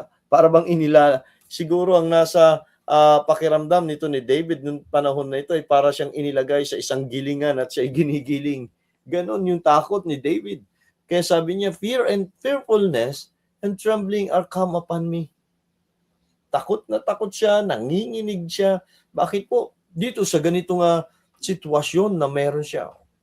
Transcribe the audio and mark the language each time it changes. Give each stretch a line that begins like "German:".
Filipino: Para bang siguro ang nasa pakiramdam nito ni David nung panahon na ito ay para siyang inilagay sa isang gilingan at siya ay ginigiling. Ganon yung takot ni David. Kaya sabi niya,
English: "Fear and fearfulness and trembling are come upon me."
Filipino: Takot na takot siya, nanginginig siya. Bakit po? Dito sa ganitong sitwasyon na meron siya.